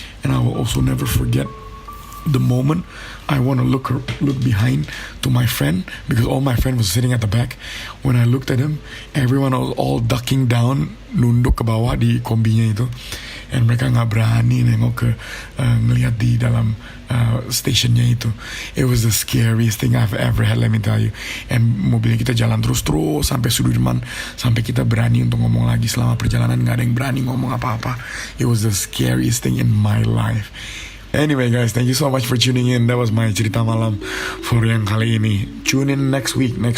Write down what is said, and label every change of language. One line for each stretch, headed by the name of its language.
English: And I will also never forget the moment I want to look behind to my friend, because all my friend was sitting at the back. When I looked at him, everyone was all ducking down,
Indonesian: nunduk ke bawah di kombinya itu. and mereka nggak berani nengok ke ngelihat di dalam stationnya itu.
English: It was the scariest thing I've ever had, let me tell you.
Indonesian: And mobilnya kita jalan terus sampai Sudirman, sampai kita berani untuk ngomong lagi. Selama perjalanan nggak ada yang berani ngomong apa-apa.
English: It was the scariest thing in my life. Anyway guys, thank you so much for tuning in. That was my
Indonesian: cerita malam
English: for
Indonesian: yang kali ini.
English: Tune in next week.